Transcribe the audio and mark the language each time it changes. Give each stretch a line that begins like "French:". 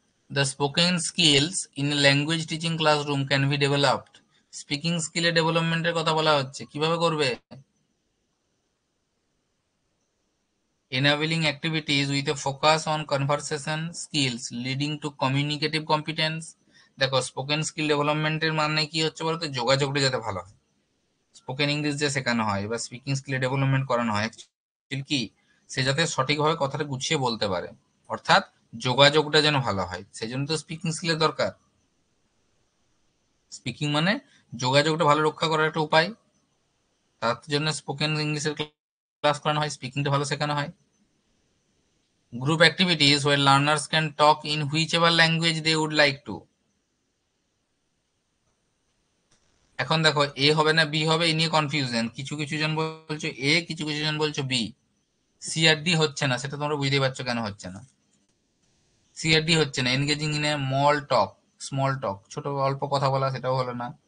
English: The spoken skills in a language teaching classroom can be developed.
Bangla: Speaking স্কিলে ডেভেলপমেন্টের কথা বলা হচ্ছে, কিভাবে করবে?
English: Enabling activities with a focus on conversation skills leading to communicative competence.
Bangla: দেখো spoken skill ডেভেলপমেন্টের মানে কি হচ্ছে বলতো, যোগাযোগটা যাতে ভালো হয়। স্পোকেন ইংলিশ যে শেখানো হয় বা স্পিকিং স্কিলে ডেভেলপমেন্ট করানো হয়, অ্যাকচুয়ালি কি, সে যাতে সঠিকভাবে কথাটা গুছিয়ে বলতে পারে, অর্থাৎ যোগাযোগটা যেন ভালো হয়, সেই জন্য তো স্পিকিং স্কিলের দরকার। স্পিকিং মানে যোগাযোগটা ভালো রক্ষা করার একটা উপায়, তার জন্য স্পোকেন ইংলিশের ক্লাস করানো হয়, স্পিকিংটা ভালো শেখানো হয়।
English: Group activities where learners can talk in whichever language they would like to.
Bangla: এখন দেখো এ হবে না বি হবে, এই নিয়ে কনফিউশন, কিছু কিছু জন বলছো এ, কিছু কিছু জন বলছো বি। সি আর ডি হচ্ছে না, সেটা তোমরা বুঝতেই পারছো কেন হচ্ছে না। সি আর ডি হচ্ছে না,
English: engaging in a small talk,
Bangla: ছোট অল্প কথা বলা, সেটাও হলো না।